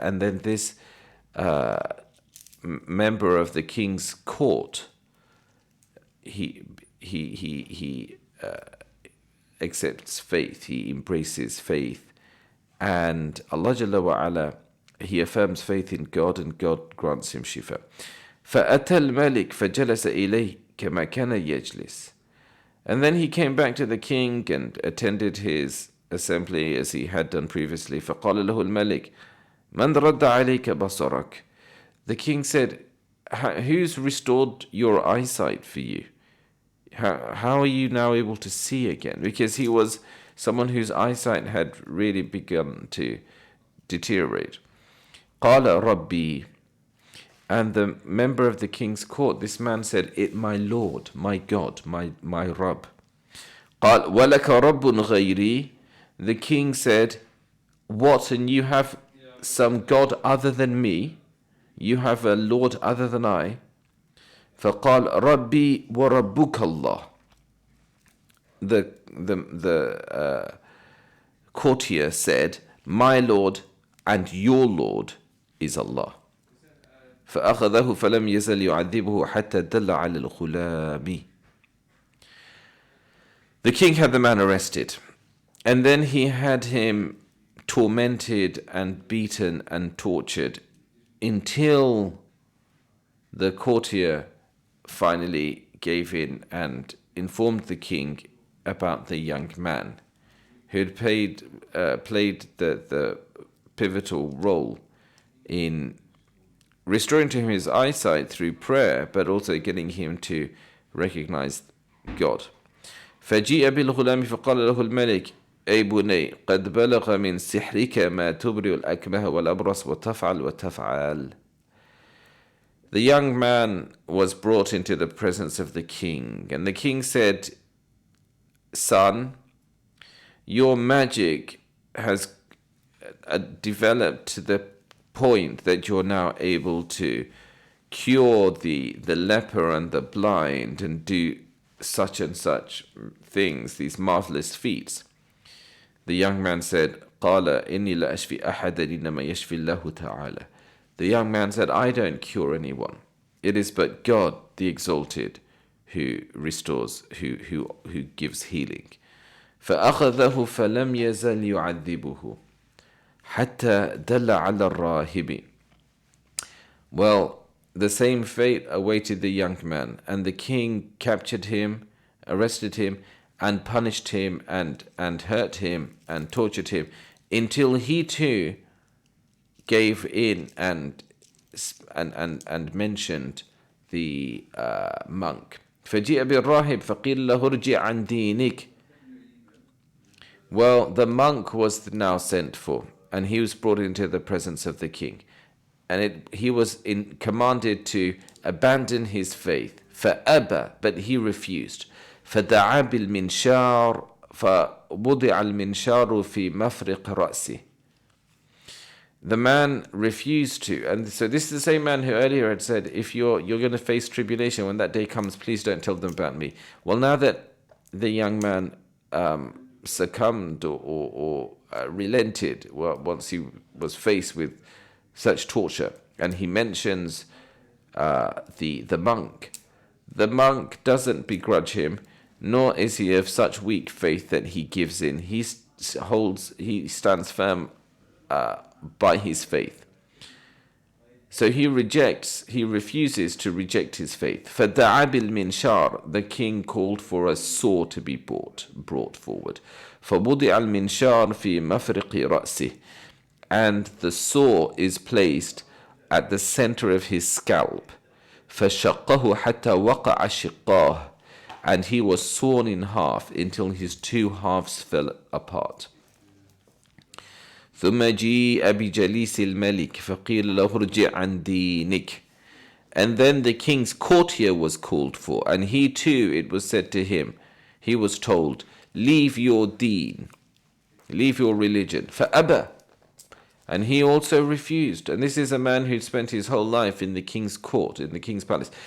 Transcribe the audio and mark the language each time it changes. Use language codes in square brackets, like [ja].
[en] And then this member of the king's court, he accepts faith, he embraces faith, and Allah Jalla wa Ala, he affirms faith in God, and God grants him shifa. [ar] فأتى الملك فجلس إليه كما كان يجلس. [en] And then he came back to the king and attended his assembly as he had done previously. [ar] فقال له الملك من رد عليك بصرك. [en] The king said, who's restored your eyesight for you? How are you now able to see again? Because he was someone whose eyesight had really begun to deteriorate. [ar] قال ربي. [en] And the member of the king's court, this man said, my Lord, my God, my Rabb. [ar] قال ولك رب غيري. [en] The king said, what, and you have some God other than me? You have a Lord other than I? [ar] فقال ربي وربك الله. [en] The courtier said, my Lord and your Lord is Allah. [ar] فأخذه فلم يزل يعذبه حتى دل على الغلام. [en] The king had the man arrested, and then he had him tormented and beaten and tortured until the courtier finally gave in and informed the king about the young man who had played the pivotal role in restoring to him his eyesight through prayer, but also getting him to recognize God. [ar] فجيء بالغلام فقال له الملك أي بني قد بلغ من سحرك ما تبرئ الأكمه والأبرص وتفعل وتفعل. [en] The young man was brought into the presence of the king, and the king said, Son, your magic has developed to the point that you're now able to cure the leper and the blind and do such and such things, these marvelous feats. The young man said, [ar] قال إني لا أشفي أحدا إنما يشفي الله تعالى. [en] The young man said, I don't cure anyone. It is but God, the Exalted, who restores, who gives healing. [ar] فأخذه فلم يزل يعذبه حتى دل على الراهب. [en] Well, the same fate awaited the young man, and the king captured him, arrested him, and punished him, and hurt him, and tortured him, until he too gave in and mentioned the monk. [ar] فجيء بالراهب فقيل له ارجع عن دينك. [en] Well, the monk was now sent for, and he was brought into the presence of the king. And he was commanded to abandon his faith. [ar] فأبى, [en] but he refused. [ar] فدعا بالمنشار فوضع المنشار في مفرق رأسه. [en] The man refused to, and so this is the same man who earlier had said, if you're going to face tribulation when that day comes, please don't tell them about me. Well, now that the young man succumbed or relented once he was faced with such torture, and he mentions the monk. The monk doesn't begrudge him, nor is he of such weak faith that he gives in. He stands firm by his faith. So he refuses to reject his faith. [ar] فَدَعَا بِالْمِنْشَارِ. [en] The king called for a saw to be brought forward. [ar] فَوُضِعَ الْمِنْشَارِ فِي مَفْرِقِ رَأْسِهِ. [en] And the saw is placed at the center of his scalp. [ar] فَشَقَّهُ حَتَّى وَقَعَ شِقَّاهُ. [en] And he was sawn in half until his two halves fell apart. [ar] ثم جيء بجليس الملك فقيل له ارجع عن دينك. [en] And then the king's courtier was called for, and he too, it was said to him, he was told, leave your deen, leave your religion. [ar] فأبى. [en] And he also refused. And this is a man who'd spent his whole life in the king's court, in the king's palace.